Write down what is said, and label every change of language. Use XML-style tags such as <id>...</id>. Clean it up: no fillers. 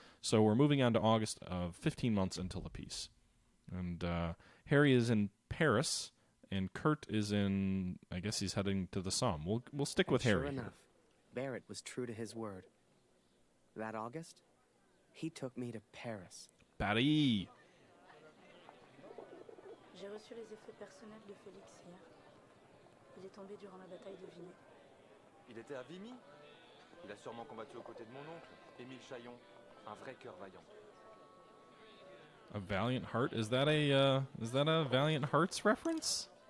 <en>So we're moving on to August of 15 months until the peace. And Harry is in Paris, and Kurt is in, I guess he's heading to the Somme. We'll stick with Harry. Sure enough, Barrett was true to his word. That August, he took me to Paris. Paris.</en> <fr>J'ai reçu les effets personnels de Félix hier. Il est tombé durant la bataille de Vimy. Il était à Vimy? Il a sûrement combattu aux côtés de mon oncle, Émile Chaillon, un vrai cœur vaillant.</fr> <en>A Valiant Heart? Is that a Valiant Hearts reference?</en>